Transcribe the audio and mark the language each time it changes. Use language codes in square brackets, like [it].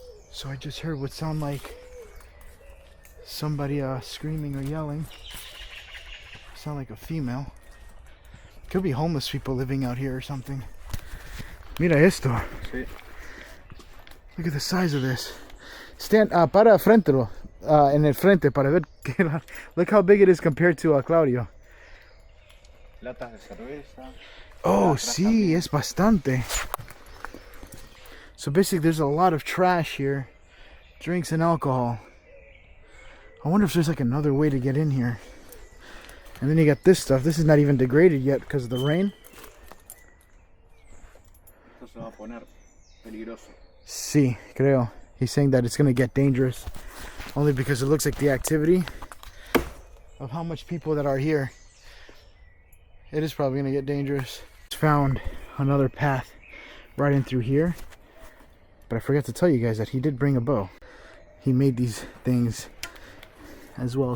[en] So I just heard what sounded like somebody screaming or yelling. Sound like a female. Could be homeless people living out here or something. [es] Mira esto. Sí. [en] Look at the size of this. Stand, [es] para frente, en el frente para ver. [en] Look how big it is compared to Claudio. [es] Latas de cerveza. Oh, sí, es bastante. [en] So basically there's a lot of trash here. Drinks and alcohol. I wonder if there's like another way to get in here. And then you got this stuff. This is not even degraded yet because of the rain. [es] Esto se va a poner peligroso. Sí, creo. [en] He's saying that it's going to get dangerous. Only because it looks like the activity of how much people that are here. It is probably going to get dangerous. Found another path right in through here. But I forgot to tell you guys that he did bring a bow. He made these things as well.